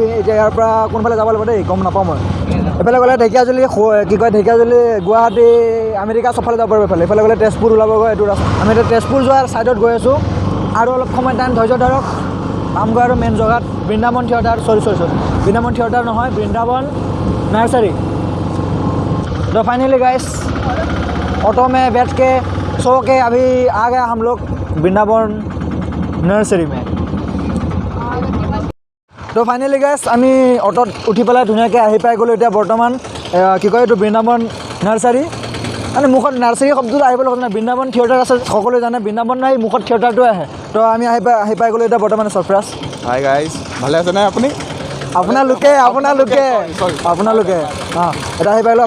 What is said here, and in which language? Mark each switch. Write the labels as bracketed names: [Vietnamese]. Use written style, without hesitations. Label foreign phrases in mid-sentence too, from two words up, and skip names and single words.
[Assamese] এতিয়া ইয়াৰ পৰা কোনফালে যাব লাগিব দেই গম নাপাওঁ মই। এইফালে গ'লে ঢেকীয়াজুলি, কি কয় ঢেকীয়াজুলি, গুৱাহাটী, আমেৰিকা চবফালে যাব পাৰিব। এইফালে গ'লে তেজপুৰ ওলাবগৈ এইটো ৰাস্তা। আমি এতিয়া তেজপুৰ যোৱাৰ ছাইডত গৈ আছোঁ। আৰু অলপ সময় টাইম ধৈৰ্য ধৰক, পামগৈ আৰু মেইন জেগাত বৃন্দাবন থিয়েটাৰ। চৰি বৃন্দাবন থিয়েটাৰ নহয়, বৃন্দাবন नर्सरी। [Hindi] तो [English] finally guys [Hindi] ऑटो में बैठ के सो के अभी आ गए हम लोग वृंदावन नर्सरी में। [Assamese] तो [English] finally guys [Assamese] আমি অটোত উঠি পেলাই ধুনীয়াকৈ আহি পাই গ'লোঁ। এতিয়া বৰ্তমান কি কয় এইটো বৃন্দাবন নাৰ্চাৰী। মানে মুখত নাৰ্চাৰী শব্দটো আহিবলৈ কথা নাই, বৃন্দাবন থিয়েটাৰ আছে সকলোৱে জানে। বৃন্দাবন নাই, মুখত থিয়েটাৰটো আহে। তো আমি আহি পাই গ'লোঁ এতিয়া বৰ্তমান চৰফৰাজ। [English] hi guys [Assamese] ভালে আছে না আপুনি? আপোনালোকে অঁ এটা আহি পাৰিলোঁ।